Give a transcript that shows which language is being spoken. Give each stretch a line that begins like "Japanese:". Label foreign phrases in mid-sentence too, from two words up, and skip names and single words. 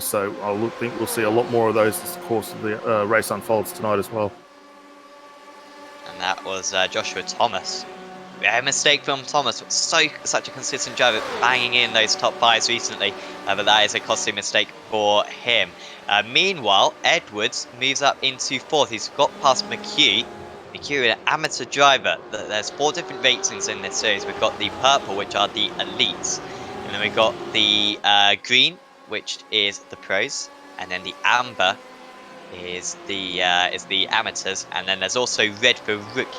English: So I think we'll see a lot more of those as the course of the race unfolds tonight as well. And that was Joshua Thomas. A mistake from Thomas. Such a consistent driver, banging in those top fives recently. But that is a costly mistake for him. Meanwhile, Edwards moves up into 4th. He's got past McHugh. McHugh, an amateur driver. There's 4 different ratings in this series. We've got the purple, which are the elites, and then we've got the green, which is the pros, and then the amber is the amateurs, and then there's also red for rookie.